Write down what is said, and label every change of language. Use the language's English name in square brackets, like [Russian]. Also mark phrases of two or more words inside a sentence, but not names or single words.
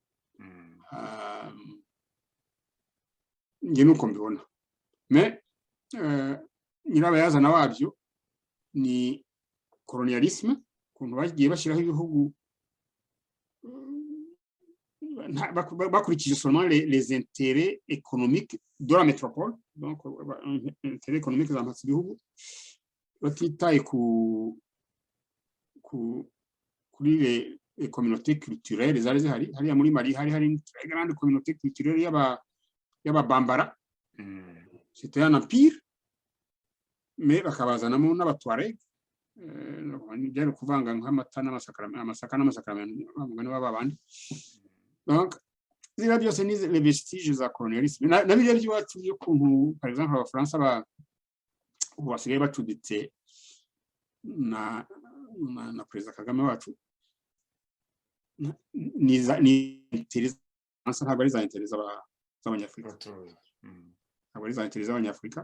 [Kinyarwanda] Nge nuko mbibona. Mais nyirabayazana wabyo ni colonialisme, kuntu bagiye bashyiraho ibihugu bakurikije [French] seulement les intérêts économiques de la métropole, [Kinyarwanda] donc [French] intérêts économiques [Kinyarwanda] z'amatsi bihugu, batitaye kuri [French] les communautés culturelles [Kinyarwanda] zari zihari. Hariya muri Mali hari [French] une très grande communauté culturelle [Kinyarwanda] y'Ababambara. [French] C'était un empire, mais [Kinyarwanda] bakabazanamo n'abatuareg, byari kuvanga nk'amata n'amasaka n'amasakaramentu bamugana babandi. Donc zira byose ni [French] les vestiges [Kinyarwanda] za colonialisme. Na biriya by'iwacu byo kuntu [French] par exemple [Kinyarwanda] Abafaransa basigaye bacuditse na Perezida Kagame wacu, ni interesa ntabwo ari za interesa z'Abanyafurika, ntabwo ari za interesa z'Abanyafurika.